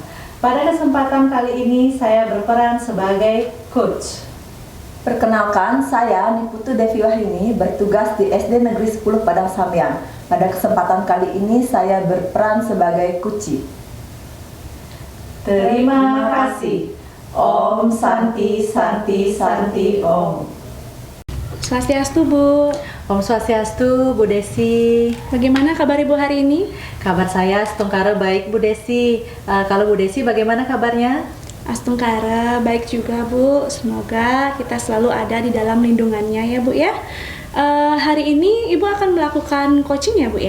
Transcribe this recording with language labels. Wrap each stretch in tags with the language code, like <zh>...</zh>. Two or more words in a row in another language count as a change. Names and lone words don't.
<id>Pada kesempatan kali ini saya berperan sebagai coach. Perkenalkan, saya Niputu Devi Wahyuni bertugas di SD Negeri 10 Padang Sambiang. Pada kesempatan kali ini saya berperan sebagai kuci. Terima kasih.</id> <sa>Om Santi Santi Santi Om.</sa> <id>Swastiastu, Bu.</id> <sa>Om Swastiastu,</sa> <id>Bu Desi. Bagaimana kabar Ibu hari ini? Kabar saya setungkara baik, Bu Desi. Kalau Bu Desi bagaimana kabarnya? Astungkara baik juga, Bu. Semoga kita selalu ada di dalam lindungannya ya, Bu ya. Hari ini Ibu akan melakukan coaching ya, Bu ya?</id>